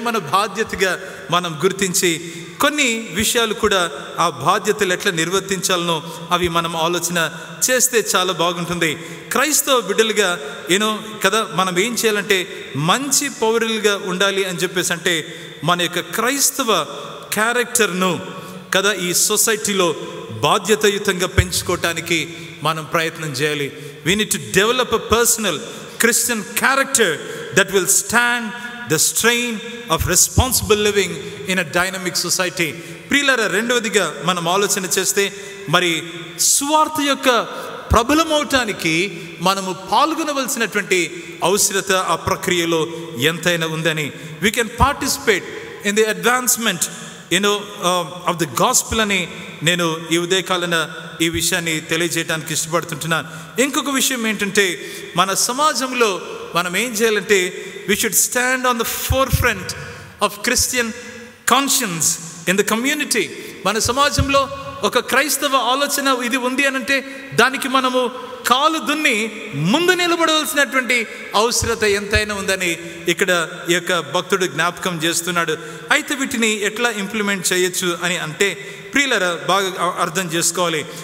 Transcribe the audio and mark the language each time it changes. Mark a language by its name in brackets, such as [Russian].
[Telugu] అవి మన బాధ్యతగా మనం గుర్తించి కొన్ని విషయాలు కూడా ఆ బాధ్యతలు ఎట్లా నిర్వర్తించాలనో అవి మనం ఆలోచన చేస్తే చాలా బాగుంటుంది. క్రైస్తవ బిడ్డలుగా కదా మనం ఏం చేయాలంటే మంచి పౌరులుగా ఉండాలి అని చెప్పేసి అంటే మన యొక్క క్రైస్తవ క్యారెక్టర్ను కదా ఈ సొసైటీలో బాధ్యతాయుతంగా పెంచుకోవటానికి మనం ప్రయత్నం చేయాలి. [English] We need to develop a personal Christian character that will stand the strain of responsible living in a dynamic society. [Telugu] ప్రియులారా, రెండవదిగా మనం ఆలోచన చేస్తే మరి సువార్త యొక్క ప్రబలమవటానికి మనము పాల్గొనవలసినటువంటి అవసరత ఆ ప్రక్రియలో ఎంతైనా ఉందని. [English] We can participate in the advancement of the gospel [Telugu] అని నేను ఈ ఉదయకాలన ఈ విషయాన్ని తెలియజేయడానికి ఇష్టపడుతుంటున్నాను. ఇంకొక విషయం ఏంటంటే మన సమాజంలో మనం ఏం చేయాలంటే [English] we should stand on the forefront of Christian conscience in the community. [Telugu] మన సమాజంలో ఒక క్రైస్తవ ఆలోచన ఇది ఉంది అనంటే దానికి మనము కాలు దున్ని ముందు నిలబడవలసినటువంటి అవసరత ఎంతైనా ఉందని ఇక్కడ ఈ యొక్క భక్తుడు జ్ఞాపకం చేస్తున్నాడు. అయితే వీటిని ఎట్లా ఇంప్లిమెంట్ చేయొచ్చు అని అంటే ప్రియులరా బాగా అర్థం చేసుకోవాలి.